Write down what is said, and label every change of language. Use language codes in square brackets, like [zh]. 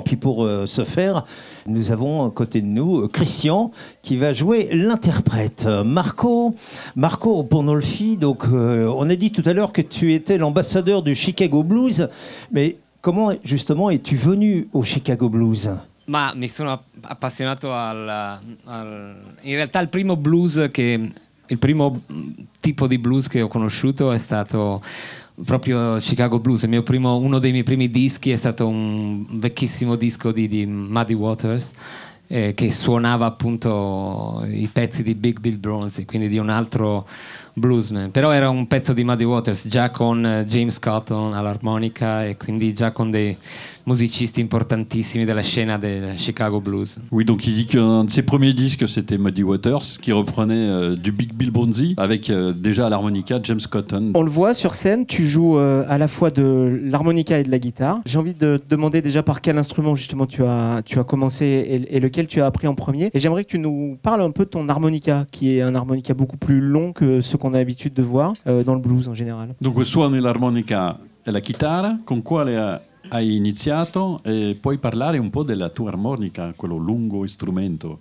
[fr] Puis pour ce faire, nous avons à côté de nous Christian qui va jouer l'interprète. Marco Pandolfi, donc, on a dit tout à l'heure que tu étais l'ambassadeur du Chicago Blues. Mais comment justement es-tu venu au Chicago Blues ? [it] Ma mi sono appassionato al in realtà il primo blues che il primo tipo di blues che ho conosciuto è stato proprio Chicago Blues. Il mio primo, uno dei miei primi dischi è stato un vecchissimo disco di Muddy Waters che suonava appunto i pezzi di Big Bill Bronson, quindi di un altro bluesman, però era un pezzo di Muddy Waters già con James Cotton all'armonica e quindi già con dei musicisti importantissimi della scena del Chicago Blues. [fr] Oui, donc il dit qu'un de ses premiers disques c'était Muddy Waters qui reprenait du Big Bill Bronson avec déjà à l'harmonica James Cotton. On le voit sur scène, tu joues à la fois de l'harmonica et de la guitare. J'ai envie de te demander déjà par quel instrument justement tu as commencé et lequel tu as appris en premier, et j'aimerais que tu nous parles un peu de ton harmonica qui est un harmonica beaucoup plus long que ce qu'on a l'habitude de voir dans le blues en général. [it] Donc, suoni l'armonica e la chitarra, con quale hai iniziato? E puoi parlare un po' della tua armonica, quello lungo strumento?